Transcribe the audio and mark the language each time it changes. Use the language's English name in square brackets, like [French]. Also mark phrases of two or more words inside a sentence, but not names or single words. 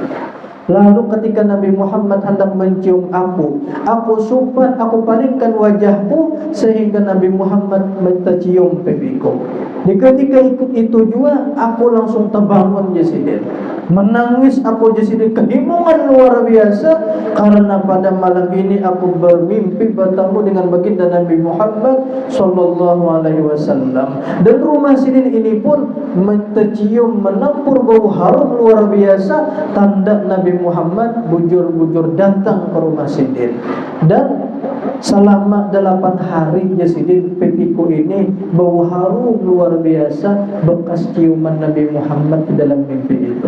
[Indonesian] Lalu ketika Nabi Muhammad hendak mencium aku supat, aku palingkan wajahku sehingga Nabi Muhammad mencium pipiku. Di ketika ikut itu juga aku langsung terbangun jasidin. Menangis aku jasidin, kehimungan luar biasa karena pada malam ini aku bermimpi bertemu dengan baginda Nabi Muhammad sallallahu alaihi wasallam. Dan rumah sidin ini pun mencium menampur bau harum luar biasa, tanda Nabi Muhammad bujur-bujur datang ke rumah sidin. Dan selama 8 hari jasidin pipiku ini bau harum luar biasa, bekas ciuman Nabi Muhammad di dalam mimpi itu.